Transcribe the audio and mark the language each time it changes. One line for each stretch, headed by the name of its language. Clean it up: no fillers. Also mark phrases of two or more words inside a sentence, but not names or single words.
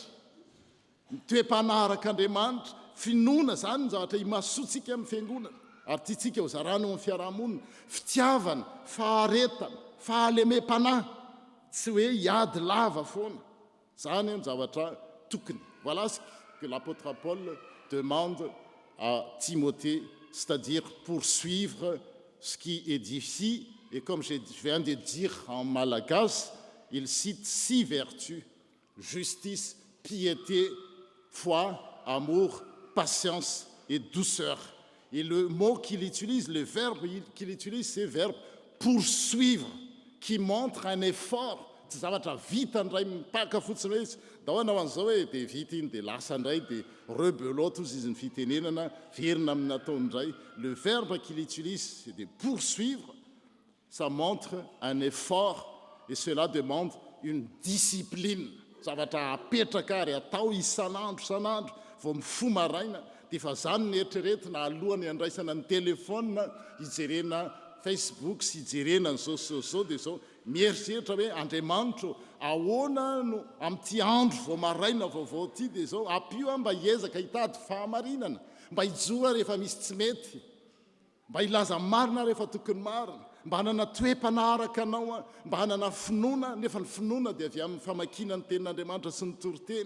Malagasy: Toe-panaharak'Andriamanitra, finoana zany ny zavatra imasotsika amin'ny fiangonana. Ary tiatsika ho zarana eo amin'ny fiarahamonina, fitiavana, faharetana, fahalemem-panahy, tsy hoe hiady lava foana. Zany ny zavatra tokony.
French: Voilà ce que l'apôtre Paul demande à Timothée, c'est-à-dire poursuivre ce qui édifie. Et comme je viens de dire en malagasy, il cite 6 vertus: justice, piété, foi, amour, patience et douceur. Et le mot qu'il utilise, le verbe qu'il utilise, c'est le verbe poursuivre, qui montre un effort
Malagasy: tsy zavatra vita ndray mipaka fotsiny hoe da hoanao an'izao hoe dia vita iny dia lasa indray dia rebelote ozy izy ny fitenenana verina amin'ny ataondray.
French: Le verbe qu'il utilise c'est de poursuivre, ça montre un effort et cela demande une discipline.
Malagasy: Zavatra apetraka ary atao isan'andro vao mifo maraina dia fa zany ny eritreretina alohany andraisana ny telefona hijerena Facebook sy hijerena ny zao dia zao mieritreritra hoe Andriamanitra ahoana no amin'ity andro vao maraina vaovao ty dia zao ampio mba hiezaka hitady fahamarinana, mba hijoa rehefa misy tsy mety, mba hilaza marina rehefa tokony marina, mba hanana toe-panaraka anao, mba hanana finoana, nefa ny finoana dia avy amin'ny famakiana ny tenin'Andriamanitra sy ny toroteny.